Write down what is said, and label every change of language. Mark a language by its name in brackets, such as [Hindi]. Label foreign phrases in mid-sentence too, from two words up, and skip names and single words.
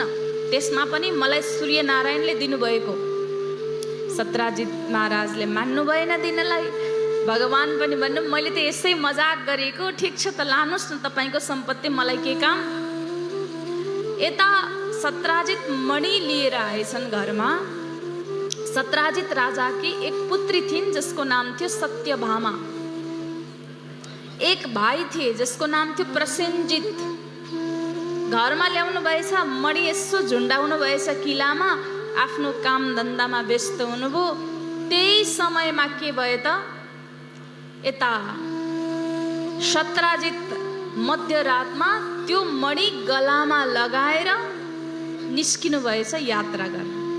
[Nepali] त्यसमा पनि मलाई सूर्यनारायणले दिनुभएको। सत्राजित महाराजले मान्नु भएन दिनलाई। भगवान पनि भन्नु मैले त यसै मजाक गरेको, ठिक छ त लानुहोस् न तपाईँको सम्पत्ति, मलाई के काम। यता सत्राजित मणि लिएर आएछन् घरमा। सत्राजित राजा की एक पुत्री थिइन् जसको नाम थियो सत्यभामा। एक भाइ थिए जसको नाम थियो प्रसेनजित। घरमा ल्याउनु भएछ मणि, यसो झुन्डाउनु भएछ किलामा, आफ्नो काम धन्दामा व्यस्त हुनुभयो। त्यही समयमा के भयो त, यता सत्राजित मध्यरातमा त्यो मणि गलामा लगाएर निस्किनु भएछ यात्रा गर्न।